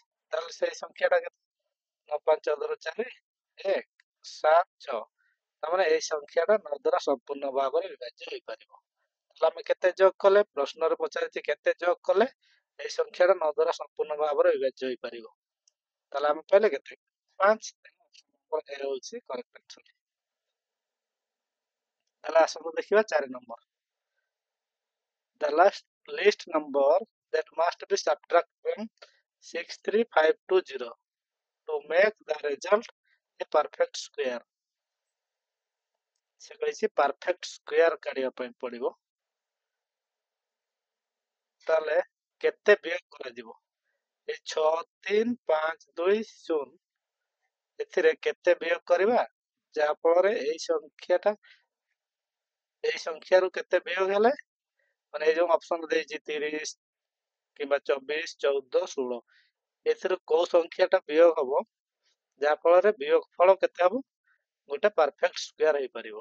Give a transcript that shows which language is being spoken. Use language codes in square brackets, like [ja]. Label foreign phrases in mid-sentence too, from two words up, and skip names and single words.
[or] ତାହେଲେ ସେଇ ସଂଖ୍ୟାଟା କେତେ 9 5 14 4 1 7 6 ତାମାନେ ଏଇ ସଂଖ୍ୟାଟା 9 ଦ୍ୱାରା ସମ୍ପୂର୍ଣ୍ଣ ଭାବରେ ବିଭାଜ୍ୟ ହେଇପାରିବ। ତାହେଲେ ଆମେ କେତେ ଯୋଗ କଲେ ପ୍ରଶ୍ନରେ ପଚାରିଛି କେତେ ଯୋଗ କଲେ ଏଇ ସଂଖ୍ୟାଟା 9 ଦ୍ୱାରା ସମ୍ପୂର୍ଣ୍ଣ ଭାବରେ ବିଭାଜ୍ୟ ହେଇପାରିବ। ତାହେଲେ ଆମେ ପାଇଲେ କେତେ 5 ହଉଛି [en] correct answer. [or] ତାହେଲେ ଆସନ୍ତୁ ଦେଖିବା 4 ନମ୍ବର। [en] The list number that must be subtracted from 63520 to make the result a perfect square। [or] ସେ କହିଛି [en] perfect square [or] କାଢିବା ପାଇଁ ପଡିବ। ତାହେଲେ କେତେ ବିୟୋଗ କରାଯିବ? ଏ 63520 ଏଥିରେ କେତେ ବିୟୋଗ କରିବା ଯାହା ଫଳରେ ଏଇ ସଂଖ୍ୟାରୁ କେତେ ବିୟୋଗ ହେଲେ ମାନେ ଏଇ ଯୋଉ ଅପସନ ଦେଇଛି 30 କିମ୍ବା 24 14 16 ଏଥିରୁ କୋଉ ସଂଖ୍ୟାଟା ବିୟୋଗ ହବ ଯାହା ଫଳରେ ବିୟୋଗ ଫଳ କେତେ ହବ ଗୋଟେ [en] perfect square [or] ହେଇପାରିବ।